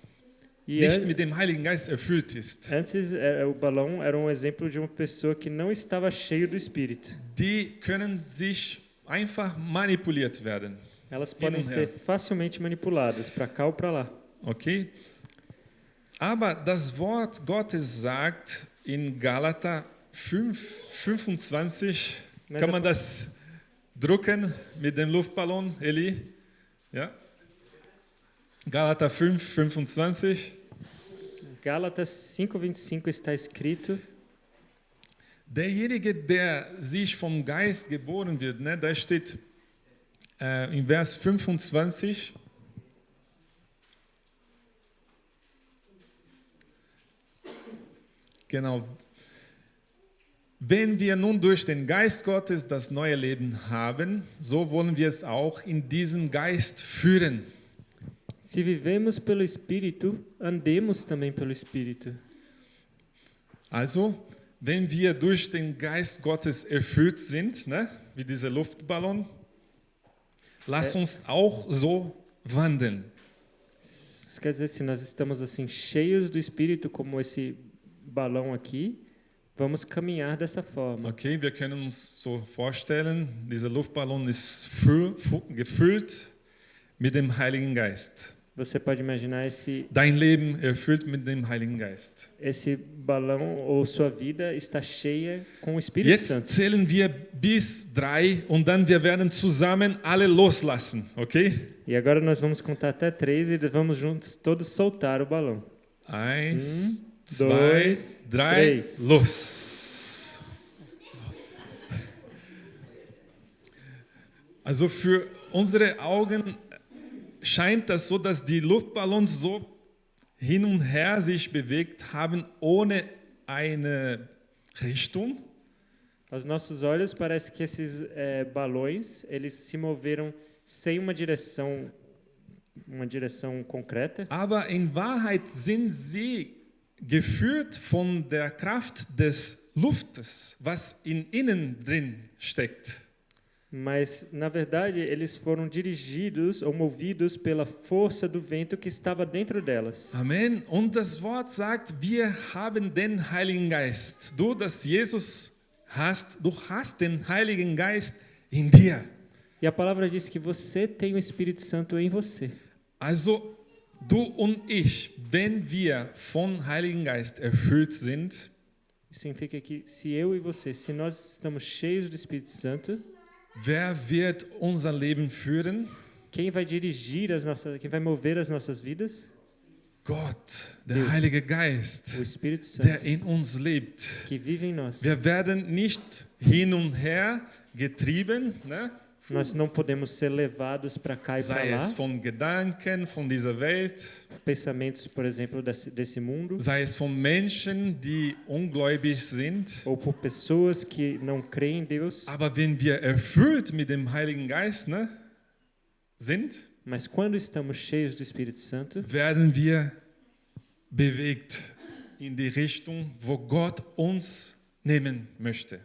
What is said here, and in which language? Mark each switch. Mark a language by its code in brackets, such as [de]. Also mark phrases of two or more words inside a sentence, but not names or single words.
[de] Nicht mit dem Heiligen Geist erfüllt ist. [pt] Antes, o balão era exemplo de uma pessoa que não estava cheio do Espírito. [de] Die können sich einfach manipuliert werden. [pt] Elas podem ser facilmente manipuladas para cá ou para lá. [de] Okay? Aber das Wort Gottes sagt in Galater 5:25, kann man das drucken mit dem Luftballon, Eli? Ja? Galater 5:25. [pt] Gálatas 5:25 está escrito: [de] Derjenige, der sich vom Geist geboren wird, ne, da steht in Vers 25, genau, wenn wir nun durch den Geist Gottes das neue Leben haben, so wollen wir es auch in diesem Geist führen. [pt] Se vivemos pelo Espírito, andemos também pelo Espírito. [de] Also, wenn wir durch den Geist Gottes erfüllt sind, ne, wie dieser Luftballon, lass uns auch so wandeln. [pt] Isso quer dizer, se nós estamos assim cheios do Espírito, como esse balão aqui, vamos caminhar dessa forma. [de] Okay, wir können uns so vorstellen, dieser Luftballon ist gefüllt mit dem Heiligen Geist. [pt] Você pode imaginar [de] Dein Leben erfüllt mit dem Heiligen Geist. [pt] esse balão ou sua vida está cheia com o Espírito [de] Jetzt [pt] Santo. [de] zählen wir bis 3 und dann wir werden zusammen alle loslassen, okay? [pt] E agora nós vamos contar até 3 e vamos juntos todos soltar o balão. [de] 1, 2, [pt] dois, [de] 3, [pt] três. [de] los! Also für unsere Augen scheint das so, dass die Luftballons so hin und her sich bewegt haben, ohne eine Richtung. [pt] Aos nossos olhos parece que esses balões eles se moveram sem uma direção concreta, [de] Aber in Wahrheit sind sie geführt von der Kraft des Luftes, was in innen drin steckt. [pt] mas na verdade eles foram dirigidos ou movidos pela força do vento que estava dentro delas. [de] Amen. Und das Wort sagt, wir haben den Heiligen Geist. Du, das Jesus hast, du hast den Heiligen Geist in dir. [pt] E a palavra diz que você tem o Espírito Santo em você. [de] Also du und ich, wenn wir vom Heiligen Geist erfüllt sind, [pt] Isso significa que se eu e você, se nós estamos cheios do Espírito Santo, [de] wer wird unser Leben führen? [pt] quem vai dirigir quem vai mover as nossas vidas? [de] Gott, der [pt] Deus. [de] Heilige Geist, [pt] O Espírito [de] der [pt] Santo, [de] in uns lebt. [pt] que vive em nós. [de] Wir werden nicht hin und her getrieben, ne? [pt] Nós não podemos ser levados para cá e para [de] Sei [pt] lá. [de] es von Gedanken von dieser Welt, [pt] Pensamentos, por exemplo, desse mundo, [de] sei es von Menschen, die ungläubig sind. [pt] ou por pessoas que não creem em Deus. [de] Aber wenn wir erfüllt mit dem Heiligen Geist, ne, sind, [pt] Mas quando estamos cheios do Espírito Santo, [de] werden wir bewegt in die Richtung, wo Gott uns nehmen möchte.